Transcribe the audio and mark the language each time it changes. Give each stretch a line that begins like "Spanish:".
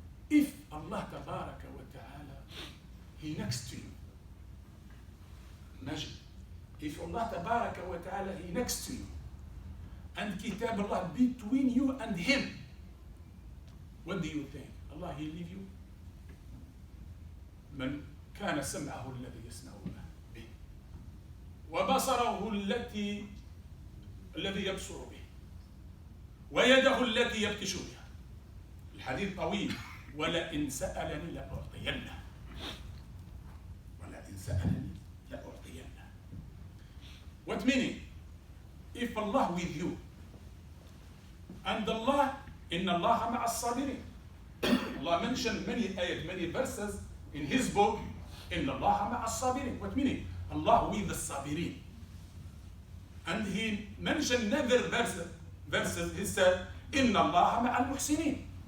English: If Allah تبارك وتعالى He next to you. Imagine. If Allah تبارك وتعالى He next to you. And Kitab Allah between you and Him. What do you think? Allah He leave you?
Arabic: من كان سمعه الذي يسمع به وبصره الذي يبصر به ويده التي يبطش بها. الحديث طويل. ولئن سألني لأعطينه. ولئن سألني لأعطينه.
English: What meaning? If Allah with you and Allah
Arabic: إن الله مع الصابرين.
English: Allah mentioned many ayat, many verses in His book.
Arabic: إن الله مع الصابرين.
English: What meaning? Allah with the sabirin. And He mentioned another verses. He said
Arabic: إن الله مع المحسنين.